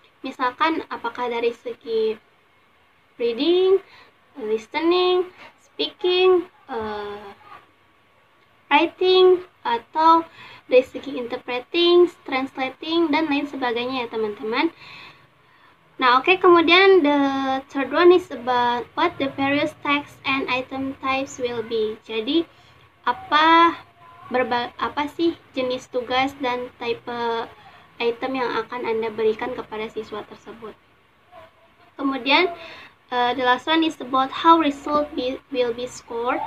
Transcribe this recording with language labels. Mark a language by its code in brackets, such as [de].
[id] Misalkan apakah dari segi reading, listening, speaking, writing, atau dari segi interpreting, translating, dan lain sebagainya ya teman-teman. Nah, oke, kemudian [en] the third one is about what the various text and item types will be. [id] Jadi apa sih jenis tugas dan tipe item yang akan Anda berikan kepada siswa tersebut. Kemudian [en] the last one is about how result will be scored.